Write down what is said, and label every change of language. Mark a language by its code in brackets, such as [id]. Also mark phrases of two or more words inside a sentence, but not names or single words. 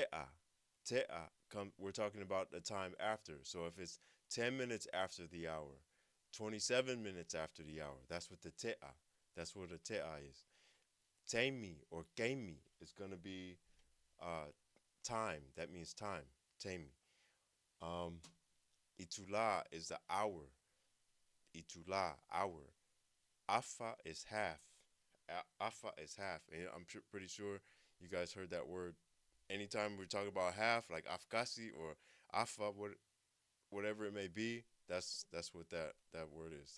[en] Te'a come we're talking about the time after. So if it's 10 minutes after the hour, 27 minutes after the hour, that's what the te'a. That's what the te'a is. Teimi or keimi is gonna be time. That means time. Teimi. Um, itula is the hour. Itula, hour. Afa is half. Afa is half. And I'm pretty sure you guys heard that word. Anytime we talk about half, like afkasi or afa, whatever it may be, that's what that word is.